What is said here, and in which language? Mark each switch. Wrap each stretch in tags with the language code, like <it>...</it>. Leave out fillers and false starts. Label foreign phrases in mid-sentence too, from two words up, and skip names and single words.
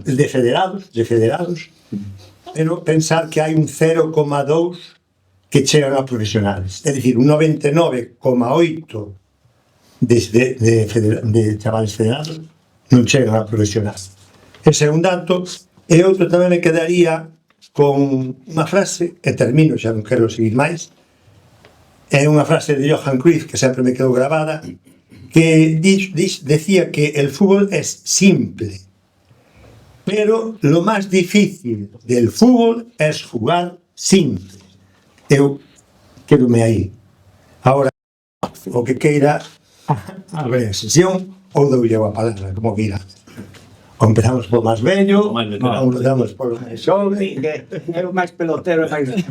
<gl>de federados, pero pensar que hai un 0,2 que chegan a profesionales, é dicir, un 99,8 de chavales federados non chegan a profesionales. Ese é un dato. E outro tamén me quedaría con unha frase, e termino, xa non quero seguir máis, é unha frase de Johan Cruyff que sempre me quedou grabada, que decía que</gl> <es>el fútbol es simple, pero lo más difícil del fútbol es jugar simple.</es> <gl>Eu quedome aí. Ahora, o que queira abre a sesión ou dou a palabra, como queira. O empezamos por máis vello, ou empezamos por máis xove. É o máis pelotero e máis...</gl>